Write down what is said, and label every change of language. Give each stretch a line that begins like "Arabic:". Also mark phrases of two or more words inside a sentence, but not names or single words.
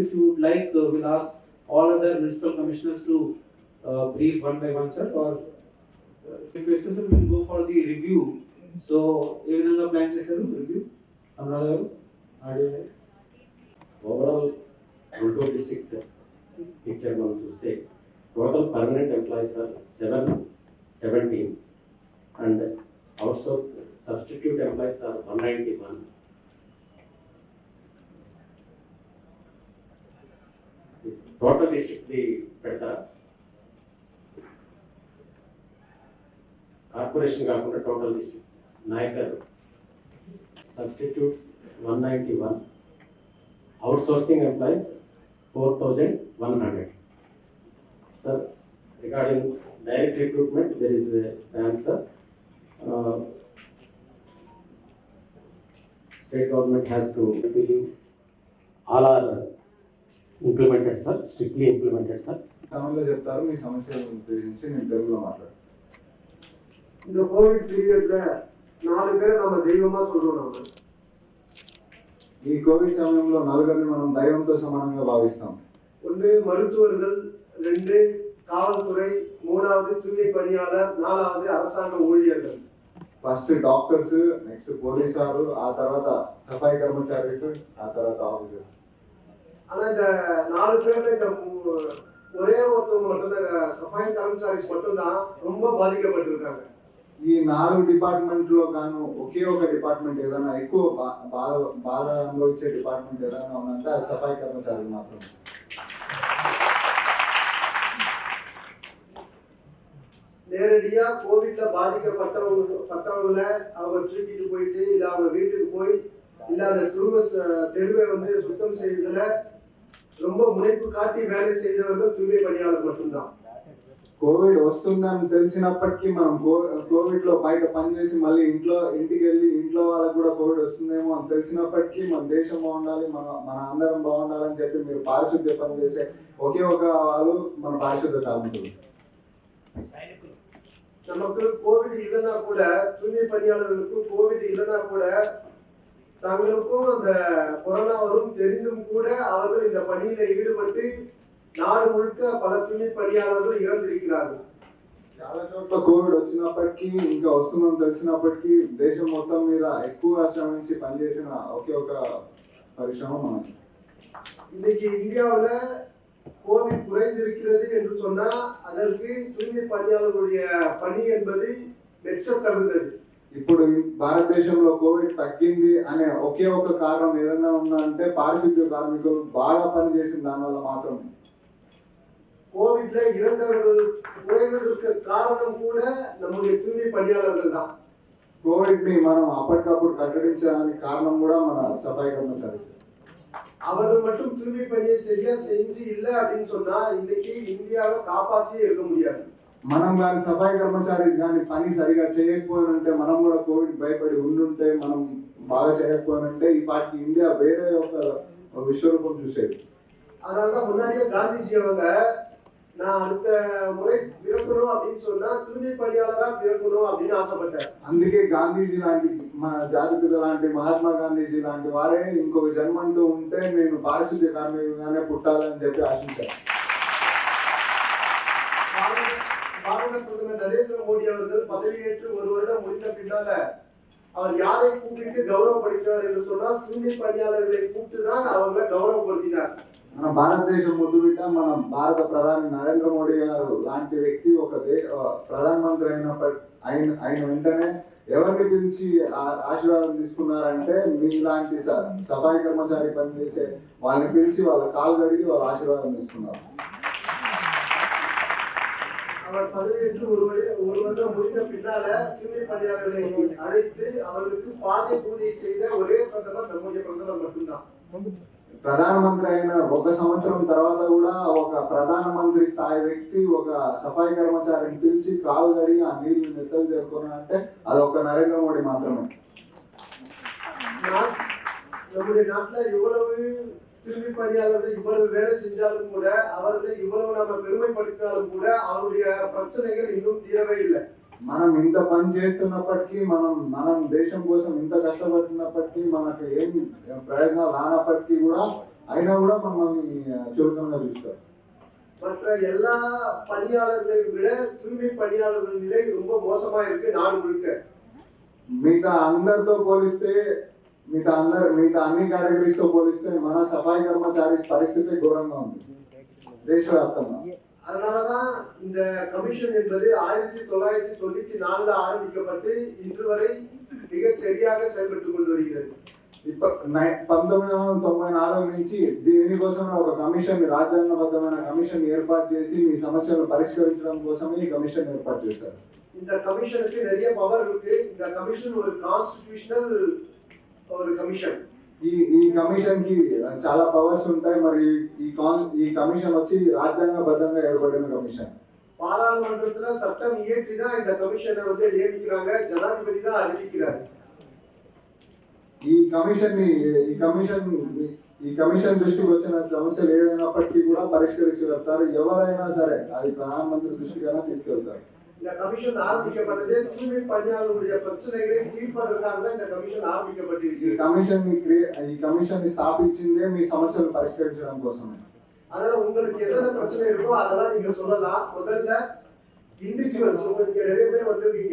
English: If you would like, we'll ask all other municipal commissioners to brief one by one, sir, or if sir, we'll go for the review. So, even the plan sir, review. Another audio. Overall, Guntur district picture
Telugu: మనం చూస్తే
English: total permanent employees are 717 and outsourced substitute employees are 191. Total district
Telugu: పెడతారా కార్పొరేషన్ కాకుండా
English: total district నాయకర్ substitutes 191, outsourcing employees 4,100. Sir, regarding direct recruitment, there is an answer. State government has to believe all are implemented, sir, strictly implemented, sir.
Telugu: తమిళలో చెప్తారు మీ సమస్య గురించి నేను తెలుగులో మాట్లాడతాను.
Tamil: இந்த கோவிட் பீரியட்ல 4 பேரை நம்ம தெய்வமா சொல்றோம். நம்ம
Telugu: ఈ కోవిడ్ సమయంలో నలుగురిని మనం దైవంతో సమానంగా భావిస్తాం.
Tamil: ஒன்று மருத்துவர்கள், 2 காவல்துறை, 3வது தூய்மை பணியாளர், 4வது அரசாங்க ஊழியர்கள்.
English: first doctors,
Telugu: నెక్స్ట్ పోలీసారు, ఆ తర్వాత సఫాయి కర్మచారీస్, ఆ తర్వాత ఆఫీసర్స్.
Tamil: ஆனா இந்த 4 பேர்ல இந்த ஒரே ஒருத்தவங்க மட்டும்தான் சஃபாய் கர்மச்சாரிஸ் மட்டும்தான் ரொம்ப பாதிக்கப்பட்டிருக்காங்க.
Telugu: ఈ 4 డిపార్ట్మెంట్ లో గాను ఒకే ఒక డిపార్ట్మెంట్ ఏదైనా ఎక్కువ బాధ అనుభవించే డిపార్ట్మెంట్ ఏదైనా ఉందంటే అది సఫాయి కర్మచారులు మాత్రమే.
Tamil: நேரடியா கோவிட்ல பாதிக்கப்பட்டவங்கள அவங்க தூக்கிட்டு போயிட்டு இல்ல அவங்க வீட்டுக்கு போய் இல்ல அந்த தெருவை வந்து சுத்தம் செய்வதில் ரொம்ப முனைப்பு காட்டி வேலை செய்தவர்கள் தூய்மை பணியாளர் மட்டும்தான்.
Telugu: కోవిడ్ వస్తుందని తెలిసినప్పటికీ మనం కోవిడ్ లో బయట పనిచేసి మళ్ళీ ఇంటికి వెళ్ళి ఇంట్లో వాళ్ళకి కూడా కోవిడ్ వస్తుందేమో అని తెలిసినప్పటికీ మన దేశం బాగుండాలి, మన అందరం బాగుండాలని చెప్పి మీరు పారిశుద్ధ్య పని చేసే ఒకే ఒక వాళ్ళు మన పారిశుద్ధ్య కార్మికులు.
Tamil: நமக்கு கோவிட் இல்லைன்னா கூட தூய்மை பணியாளர்களுக்கும் கோவிட் இல்லைன்னா கூட தங்களுக்கும் அந்த கொரோனா வரும் தெரிந்தும் கூட அவர்கள் இந்த பணியில ஈடுபட்டு நாடு முழுக்க பல தூய்மை பணியாளர்கள் இறந்திருக்கிறார்கள்.
Telugu: చాలా చోట్ల కోవిడ్ వచ్చినప్పటికీ ఇంకా వస్తుందని తెలిసినప్పటికీ దేశం మొత్తం మీద ఎక్కువ శ్రమించి పనిచేసిన ఒకే ఒక పరిశ్రమ మనకి.
Tamil: இன்னைக்கு இந்தியாவுல கோவிட் குறைந்திருக்கிறது என்று சொன்னா அதற்கு தூய்மை பணியாளர்களுடைய பணி என்பது மெச்சத்தகுந்தது.
Telugu: ఇప్పుడు భారతదేశంలో కోవిడ్ తగ్గింది అనే ఒకే ఒక కారణం ఏదైనా ఉందంటే పారిశుద్ధ్య కార్మికులు బాగా పనిచేసిన దానివల్ల మాత్రమే.
Tamil: கோவிட்ல இறந்தவர்கள் குறைவதற்கு காரணம் கூட நம்முடைய தூய்மை பணியாளர்கள் தான்.
Telugu: కోవిడ్ ని మనం అప్పటికప్పుడు కట్టడించడానికి కారణం కూడా మన సఫాయి కర్మచారి.
Tamil: அவர்கள் மட்டும் தூய்மை பணியை சரியா செஞ்சு இல்லை அப்படின்னு சொன்னா இன்னைக்கு இந்தியாவை காப்பாத்தியே இருக்க முடியாது.
Telugu: మనం కానీ సఫాయి కర్మచారీస్ కానీ పని సరిగా చేయకపోయినంటే మనం కూడా కోవిడ్ భయపడి ఉండుంటే మనం బాగా చేయకపోయినంటే ఈ పార్టీ ఇండియా వేరే ఒక విశ్వరూపం చూసేది.
Tamil: அதனாலதான் முன்னாடியே காந்திஜி அவங்க நான் அடுத்த முறை பிறக்கணும் அப்படின்னு சொன்னா தூய்மை பணியாளரா பிறக்கணும் அப்படின்னு ஆசைப்பட்டார்.
Telugu: అందుకే గాంధీజీ లాంటి మన జాతిపిత లాంటి మహాత్మా గాంధీజీ లాంటి వారే ఇంకొక జన్మంటూ ఉంటే నేను పారిశుద్ధ్య కార్మికుగానే పుట్టాలని చెప్పి ఆశించారు.
Tamil: பாரத பிரதமர் நரேந்திர மோடி அவர்கள் பதவியேற்று 1 வருடம் முடிந்த பின்னால அவர் யாரை கூப்பிட்டு கௌரவப்படுத்தினார் என்று சொன்னால் தூய்மை பணியாளர்களை கூப்பிட்டு தான் அவங்களை கௌரவப்படுத்தினார்.
Telugu: మన భారతదేశం ముద్దు బిడ్డ మన భారత ప్రధాని నరేంద్ర మోడీ గారు లాంటి వ్యక్తి ఒక ప్రధానమంత్రి అయిన వెంటనే ఎవరిని పిలిచి ఆశీర్వాదం తీసుకున్నారంటే మీలాంటి సఫాయి కర్మచారి పనిచేసే వాళ్ళని పిలిచి వాళ్ళ కాలు కడిగి వాళ్ళ ఆశీర్వాదం తీసుకున్నారు.
Tamil: அவர் பதவியேற்று ஒரு வருடம் முடிந்த பின்னால தூய்மை பணியாளர்களை அழைத்து அவர்களுக்கு பாதை பூஜை செய்த ஒரே பிரதமர் நம்முடைய பிரதமர் மட்டும்தான்.
Telugu: ప్రధానమంత్రి అయిన 1 సంవత్సరం తర్వాత కూడా ఒక ప్రధానమంత్రి స్థాయి వ్యక్తి ఒక సఫాయి కర్మచారిని పిలిచి కాలు కడిగి ఆ నీళ్లు నెత్తలు చేరుకున్నారంటే అది ఒక నరేంద్ర మోడీ మాత్రమే.
Tamil: நம்முடைய நாட்டுல இவ்வளவு தூய்மை பணியாளர்கள் இவ்வளவு வேலை செஞ்சாலும் கூட அவர்களை இவ்வளவு நாம பெருமைப்படுத்தினாலும் கூட அவருடைய பிரச்சனைகள் இன்னும் தீரவே இல்லை.
Telugu: మనం ఇంత పని చేస్తున్నప్పటికీ మనం దేశం కోసం ఇంత కష్టపడుతున్నప్పటికీ మనకు ఏం ప్రయోజనాలు రానప్పటికీ కూడా అయినా కూడా మనల్ని చులకనగా చూస్తారు.
Tamil: மற்ற எல்லா பணியாளர்களையும் விட தூய்மை பணியாளர்கள் நிலை ரொம்ப மோசமா இருக்கு நாடு முழுக்க.
Telugu: మిగతా అందరితో పోలిస్తే మిగతా అన్ని కేటగిరీస్ తో పోలిస్తే మన సఫాయి కర్మచారి పరిస్థితి ఘోరంగా ఉంది దేశవ్యాప్తంగా.
Tamil: அதனாலதான் இந்த கமிஷன் என்பது 1994 ஆரம்பிக்கப்பட்டு இன்று வரை மிக சரியாக செயல்பட்டு கொண்டு வருகிறது.
Telugu: 1994 నుంచి దీనికోసమే ఒక కమిషన్ రాజ్యాంగబద్ధమైన కమిషన్ ఏర్పాటు చేసి మీ సమస్యలను పరిష్కరించడం కోసమే ఈ కమిషన్ ఏర్పాటు చేశారు.
Tamil: இந்த కమిషన్కి நிறைய పవర్ இருக்கு. இந்த కమిషన్ ஒரு కాన్స్టిట్యూషనల్ ஒரு కమిషన్.
Telugu: ఈ కమిషన్ కి చాలా పవర్స్ ఉంటాయి. మరి ఈ కమిషన్ వచ్చి రాజ్యాంగబద్ధంగా ఏర్పడిన కమిషన్.
Tamil: பாராளுமன்றத்துல சட்டம் இயற்றி தான் இந்த கமிஷனை வந்து நியமிக்கிறாங்க. ஜனாதிபதி தான் அறிவிக்கிறார்.
Telugu: ఈ కమిషన్ దృష్టికి వచ్చిన సమస్యలు ఏదైనప్పటికీ కూడా పరిష్కరించగలుగుతారు. ఎవరైనా సరే అది ప్రధానమంత్రి దృష్టికైనా తీసుకెళ్తారు.
Tamil: இந்த கமிஷன் ஆரம்பிக்கப்பட்டது தூய்மை பணியாளர்களுடைய பிரச்சனைகளை தீர்ப்பதற்காக தான் இந்த கமிஷன் ஆரம்பிக்கப்பட்டிருக்கு.
Telugu: ఈ కమిషన్ ని స్థాపించిందే మీ సమస్యలు పరిష్కరించడం కోసమే.
Tamil: அதனால உங்களுக்கு என்னென்ன பிரச்சனை இருக்கோ அதெல்லாம் நீங்க சொல்லலாம். முதல்ல இண்டிவிஜுவல்ஸ் உங்களுக்கு நிறைய பேர் வந்திருக்கீங்க.